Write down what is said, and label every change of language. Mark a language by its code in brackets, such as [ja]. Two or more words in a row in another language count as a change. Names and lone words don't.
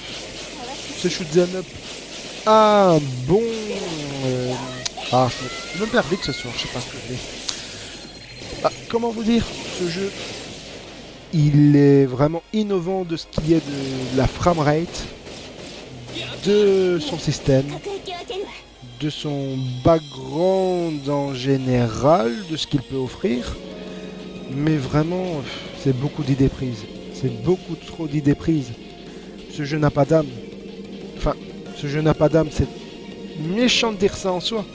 [fr] Ce shoot'em up a un bon... je me perds vite ce soir, je sais pas ce que je vais. Comment vous dire, ce jeu, il est vraiment innovant de ce qui est de la framerate, de son système, [ja] 各駅を開けるわ [fr] de son background en général, de ce qu'il peut offrir. Mais vraiment, c'est beaucoup d'idées prises. C'est beaucoup trop d'idées prises. Ce jeu n'a pas d'âme. Enfin, ce jeu n'a pas d'âme, c'est méchant de dire ça en soi.